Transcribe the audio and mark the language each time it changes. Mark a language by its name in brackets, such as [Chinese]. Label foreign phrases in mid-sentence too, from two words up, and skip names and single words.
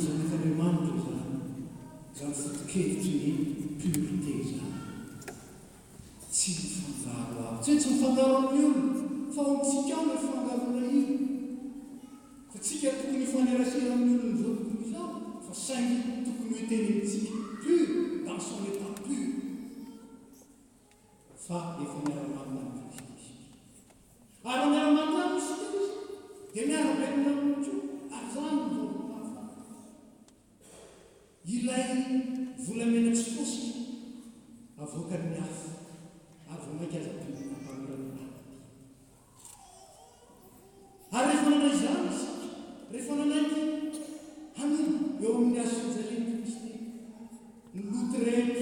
[Malagasy] zanak'Andriamanitra zany fotokevitry ny purité zany tsy mifangaro ao tsy hoe tsy mifangaro amin'ny olona fa ontsika ao ny fifangarona io fa tsika tokony fanerasera amin'ny olona zao tokony izao fa saingy tokony hoetenentsika [French] pur dans son état pur [Malagasy] fa efa miara-manina amin'ny Kristy ary miara-manina amin'ny Kristy dia miara-benina amin'io ary zany zao ilay volamena tsy fosika avoaka ny hafa ary vao mainka aza mpamirana ary rehefa nanay izany isika rehefa nanaiky hanina eo amin'ny azo fijaleny Kristy ny loty rehetra